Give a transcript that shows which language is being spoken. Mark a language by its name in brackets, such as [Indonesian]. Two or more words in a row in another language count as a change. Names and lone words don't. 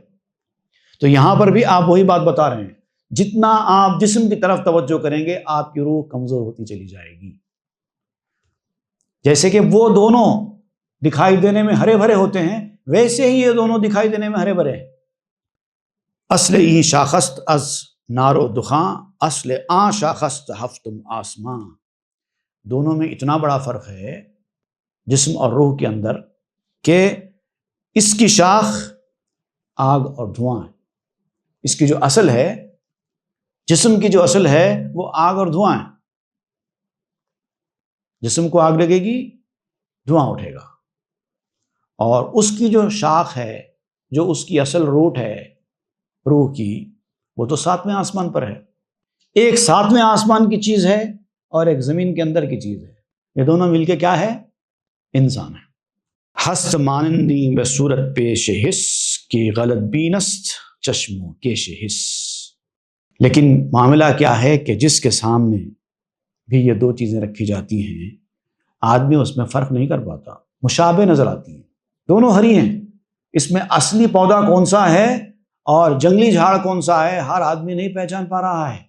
[Urdu] تو یہاں پر بھی آپ وہی بات بتا رہے ہیں، جتنا آپ جسم کی طرف توجہ کریں گے آپ کی روح کمزور ہوتی چلی جائے گی۔ جیسے کہ وہ دونوں دکھائی دینے میں ہرے بھرے ہوتے ہیں، ویسے ہی یہ دونوں دکھائی دینے میں ہرے بھرے ہیں۔ [Persian] اصل ای شاخست از نارو دخاں، اصل آ شاخست ہفتم آسماں۔ [Urdu] دونوں میں اتنا بڑا فرق ہے جسم اور روح کے اندر کہ اس کی شاخ آگ اور دھواں ہے، اس کی جو اصل ہے، جسم کی جو اصل ہے وہ آگ اور دھواں ہے۔ جسم کو آگ لگے گی، دھواں اٹھے گا، اور اس کی جو شاخ ہے، جو اس کی اصل روٹ ہے روح کی، وہ تو 7ویں آسمان پر ہے۔ ایک 7ویں آسمان کی چیز ہے اور ایک زمین کے اندر کی چیز ہے۔ یہ دونوں مل کے کیا ہے؟ انسان ہے۔ [Persian] ہست مانندی بصورت پیش حس کی غلط بینست چشم کیش حس۔ [Urdu] لیکن معاملہ کیا ہے کہ جس کے سامنے بھی یہ دو چیزیں رکھی جاتی ہیں، آدمی اس میں فرق نہیں کر پاتا، مشابہ نظر آتی ہیں، دونوں ہری ہیں۔ اس میں اصلی پودا کون سا ہے اور جنگلی جھاڑ کون سا ہے، ہر آدمی نہیں پہچان پا رہا ہے۔